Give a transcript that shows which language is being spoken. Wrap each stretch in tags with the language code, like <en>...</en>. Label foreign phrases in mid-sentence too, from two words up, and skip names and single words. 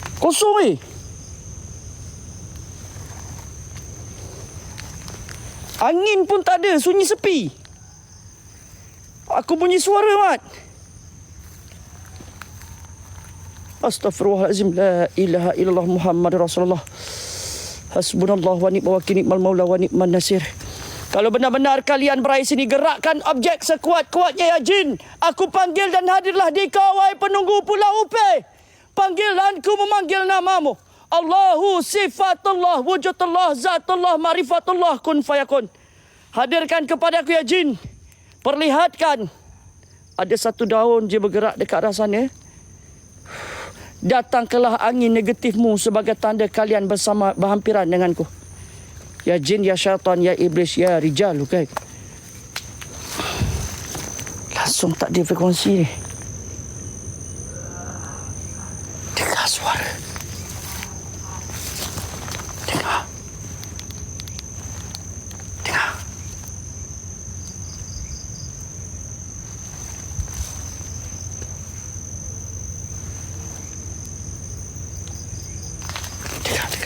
<ms>Kosong Angin pun tak ada, sunyi sepi. Aku bunyi suara, Mat.</ms> <ar>أستغفر الله العظيم, لا إله إلا الله محمد رسول الله. حسبنا الله ونعم الوكيل نعم المولى ونعم النصير.</ar> <ms>Kalau benar-benar kalian berada sini, gerakkan objek sekuat-kuatnya ya jin. Aku panggil dan hadirlah di kau, wahai penunggu Pulau Upe. Panggilanku memanggil namamu.</ms> <ar>الله صفة الله وجود الله ذات الله معرفة الله, كن فيكون.</ar> <ms>Hadirkan kepadaku ya jin. Perlihatkan. Ada satu daun je bergerak dekat arah sana. Datangkanlah angin negatifmu sebagai tanda kalian bersama berhampiran denganku. Ya jin, ya syaitan, ya iblis, ya rijal. Okay? Langsung tak ada frekuensi ni. Dengar suara. Dengar. Dengar. Dengar.</ms>